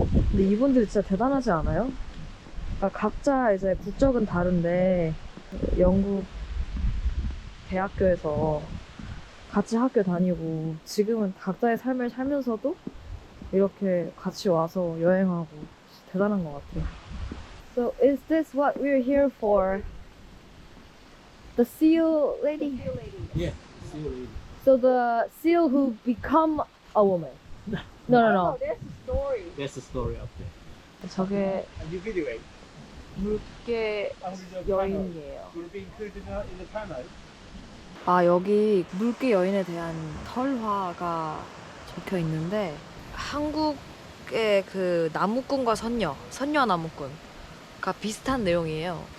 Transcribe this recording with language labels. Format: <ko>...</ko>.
<ko>근데 이분들 진짜 대단하지 않아요? 그러니까 각자 이제 국적은 다른데 영국 대학교에서 같이 학교 다니고 지금은 각자의 삶을 살면서도 이렇게 같이 와서 여행하고 대단한 것 같아요.</ko> <en>So is this what we're here for? The seal lady? Yeah. See you later. So the seal who become a woman? No. There's a story. That's the story up there.</en> <ko>저게</ko> <en>And you video it.</en> <ko>물개 여인이에요.</ko> <en>You're being included in the panel.</en> <ko>아, 여기 물개 여인에 대한 설화가 적혀 있는데, 한국의 그 나무꾼과 선녀 나무꾼과 비슷한 내용이에요.</ko>